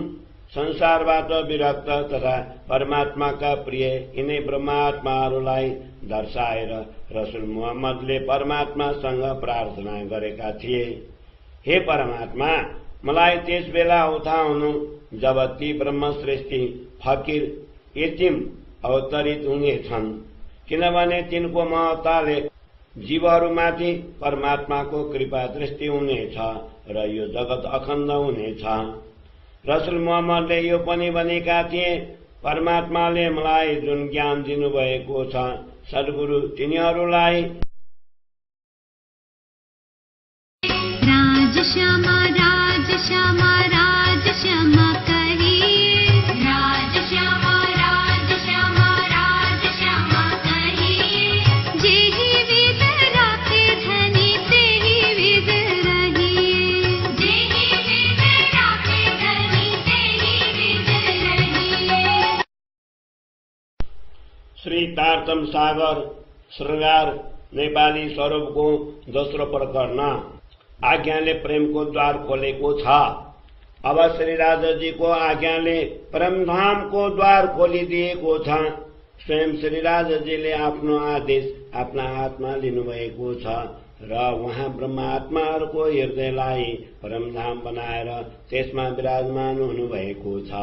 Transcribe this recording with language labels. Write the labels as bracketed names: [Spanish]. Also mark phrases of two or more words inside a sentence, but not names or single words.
[Nepali] संसारबाट विरक्त तथा परमात्माका प्रिय यिनै ब्रह्मात्माहरूलाई दर्शाएर रसुल मुहम्मदले परमात्मासँग प्रार्थना गरेका थिए, हे परमात्मा, मलाई त्यस बेला उठाउनु जब ती ब्रह्म सृष्टि फकीर यतिम अवतरित हुनेछन्, किनभने तिनको महत्ताले जीवहरूमाथि परमात्माको कृपा दृष्टि हुनेछ र यो जगत अखण्ड हुनेछ। रसुल मुहम्मदले यो पनि भनेका थिए, परमात्माले मलाई जुन ज्ञान दिनुभएको छ, सद्गुरु तिनीहरूलाई [Hindi] राजश्यामा राजश्यामा राजश्यामा कहिए, राजश्यामा राजश्यामा राजश्यामा कहिए, जेहि विद राखे धनी तेहि विद रहिए, जेहि विद राखे धनी तेहि विद रहिए। [Nepali] श्री तारतम सागर श्रृंगार नेपाली स्वरूपको दोस्रो प्रकरण आज्ञाले प्रेमको द्वार खोलेको छ। अब श्री राजाजीको आज्ञाले परमधामको द्वार खोलिदिएको छ। स्वयं श्री राजाजीले आफ्नो आदेश आफ्ना हातमा लिनुभएको छ र उहाँ ब्रह्मात्माहरूको हृदयलाई परमधाम बनाएर त्यसमा विराजमान हुनुभएको छ।